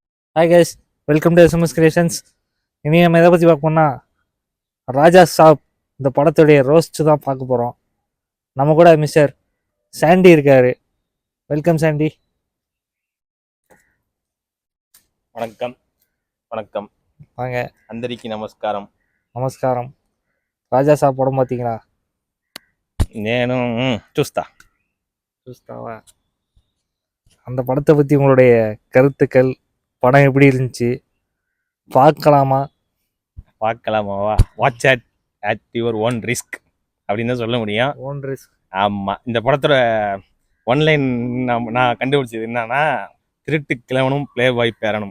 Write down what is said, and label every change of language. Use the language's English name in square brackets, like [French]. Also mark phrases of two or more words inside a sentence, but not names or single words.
[English] hi guys, welcome to [Tamil] எஸ்எம்எஸ் கிரியேஷன்ஸ். இனி நம்ம எதை பற்றி பார்க்க போனால் ராஜா சாப் இந்த படத்துடைய ரோஸ்ட் தான் பார்க்க போகிறோம். நம்ம கூட மிஸ்டர் சாண்டி இருக்காரு. வெல்கம் சாண்டி. வணக்கம் வணக்கம் வாங்க. [Telugu] అందరికీ నమస్కారం. [Tamil] நமஸ்காரம். ராஜா சாப் படம் பார்த்தீங்களா? [Telugu] నేను చూస్తా. చూస్తాவா? [Tamil] அந்த படத்தை பற்றி உங்களுடைய கருத்துக்கள், படம் எப்படி இருந்துச்சு, பார்க்கலாமா? பார்க்கலாமாவா? [English] watch at your own risk [Tamil] அப்படின்னு தான் சொல்ல முடியும். [English] own risk. [Tamil] ஆமாம், இந்த படத்தோட ஒன்லைன் நான் கண்டுபிடிச்சது என்னன்னா, திருட்டு கிழவனும் [English] play boy [Tamil] பேரனும்.